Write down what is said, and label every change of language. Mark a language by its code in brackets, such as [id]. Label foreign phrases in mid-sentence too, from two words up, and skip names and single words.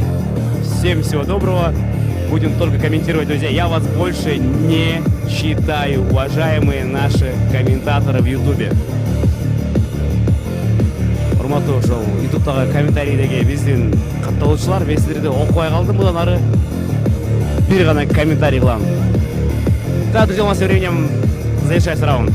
[ru] Всем всего доброго. Будем только комментировать, друзья. Я вас больше не читаю, уважаемые наши комментаторы в Ютубе. [ky] Урматтуу ошол Ютубтагы комментарийдеги биздин катталуучулар, мен силерди окубай калдым, мындан ары бир гана комментарий кылам. [ru] Да, друзья, у нас временем завершается раунд.